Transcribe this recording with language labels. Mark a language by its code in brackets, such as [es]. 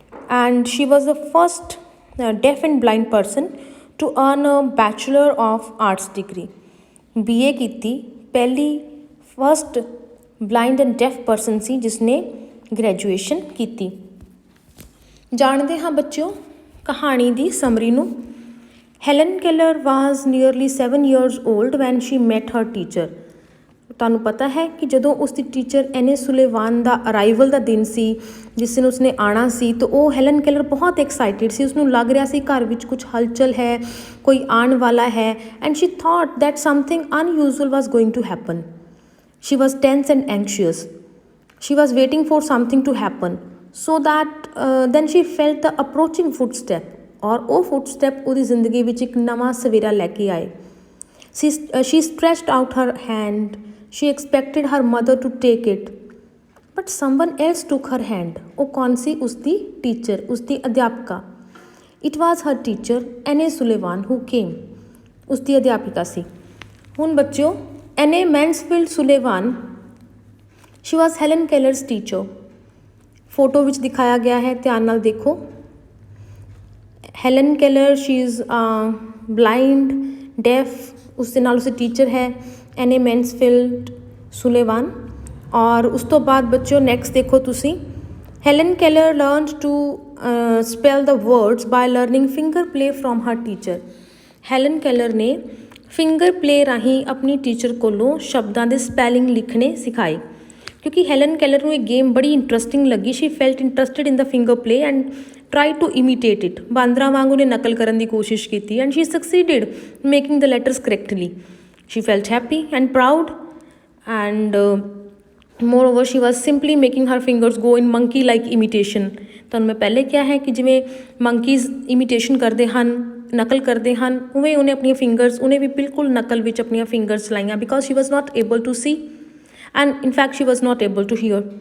[en] And she was the first deaf and blind person to earn a bachelor of arts degree. [pa] BA ਕੀਤੀ, ਪਹਿਲੀ [en] first blind and deaf person [pa] ਸੀ ਜਿਸਨੇ graduation ਕੀਤੀ. ਜਾਣਦੇ ਹਾਂ ਬੱਚਿਓ ਕਹਾਣੀ ਦੀ ਸਮਰੀ ਨੂੰ. [en] Helen Keller was nearly 7 years old when she met her teacher. [pa] ਤੁਹਾਨੂੰ ਪਤਾ ਹੈ ਕਿ ਜਦੋਂ ਉਸ ਦੀ ਟੀਚਰ ਐਨੇ ਸੁਲੇਵਾਨ ਦਾ ਅਰਾਈਵਲ ਦਾ ਦਿਨ ਸੀ, ਜਿਸ ਦਿਨ ਉਸਨੇ ਆਉਣਾ ਸੀ, ਤਾਂ ਉਹ ਹੈਲਨ ਕੈਲਰ ਬਹੁਤ ਐਕਸਾਈਟਿਡ ਸੀ. ਉਸਨੂੰ ਲੱਗ ਰਿਹਾ ਸੀ ਘਰ ਵਿੱਚ ਕੁਝ ਹਲਚਲ ਹੈ, ਕੋਈ ਆਉਣ ਵਾਲਾ ਹੈ. [en] And she thought that something unusual was going to happen. She was tense and anxious. She was waiting for something to happen. So that then she felt the approaching footstep. [pa] और ਉਹ footstep ਉਹਦੀ ਜ਼ਿੰਦਗੀ ਵਿੱਚ ਇੱਕ ਨਵਾਂ ਸਵੇਰਾ ਲੈ ਕੇ ਆਏ. [en] She stretched out her hand. She expected her mother to take it. But someone else took her hand. [pa] ਉਹ ਕੌਣ ਸੀ? ਉਸਦੀ ਟੀਚਰ, ਉਸਦੀ ਅਧਿਆਪਕਾ. [en] It was her teacher Anne Sullivan who came. [pa] ਉਸਦੀ ਅਧਿਆਪਿਕਾ ਸੀ। ਹੁਣ ਬੱਚਿਓ, [en] Anne Mansfield Sullivan she was Helen Keller's teacher. [pa] ਫੋਟੋ ਵਿੱਚ ਦਿਖਾਇਆ ਗਿਆ ਹੈ, ਧਿਆਨ ਨਾਲ ਦੇਖੋ। Helen Keller [en] She is blind, deaf. [pa] ਉਸ ਦੇ ਨਾਲ ਉਸਦੇ ਟੀਚਰ ਹੈ ਐਨੇ ਮੈਨਸਫੀਲਡ ਸੁਲੇਵਾਨ। ਔਰ ਉਸ ਤੋਂ ਬਾਅਦ ਬੱਚਿਓ ਨੈਕਸਟ ਦੇਖੋ ਤੁਸੀਂ, [en] Helen Keller learned to spell the words by learning finger play from her teacher. [pa] Helen Keller ਨੇ ਫਿੰਗਰ ਪਲੇ ਰਾਹੀਂ ਆਪਣੀ ਟੀਚਰ ਕੋਲੋਂ ਸ਼ਬਦਾਂ ਦੇ ਸਪੈਲਿੰਗ ਲਿਖਣੇ ਸਿਖਾਏ। ਕਿਉਂਕਿ ਹੈਲਨ ਕੈਲਰ ਨੂੰ ਇਹ ਗੇਮ ਬੜੀ ਇੰਟਰਸਟਿੰਗ ਲੱਗੀ। [en] She felt interested in the finger play and try to imitate it. [pa] ਬਾਂਦਰਾਂ ਵਾਂਗ ਉਹਨੇ ਨਕਲ ਕਰਨ ਦੀ ਕੋਸ਼ਿਸ਼ ਕੀਤੀ [en] And she succeeded making the letters correctly. She felt happy and proud and moreover she was simply making her fingers go in monkey like imitation। [pa] ਤੁਹਾਨੂੰ ਮੈਂ ਪਹਿਲੇ ਕਿਹਾ ਹੈ ਕਿ ਜਿਵੇਂ [en] monkeys imitation [pa] ਕਰਦੇ ਹਨ, ਨਕਲ ਕਰਦੇ ਹਨ, ਉਵੇਂ ਉਹਨੇ ਆਪਣੀਆਂ ਫਿੰਗਰਸ, ਉਹਨੇ ਵੀ ਬਿਲਕੁਲ ਨਕਲ ਵਿੱਚ ਆਪਣੀਆਂ ਫਿੰਗਰਸ ਚਲਾਈਆਂ। [en] Because she was not able to see and in fact she was not able to hear।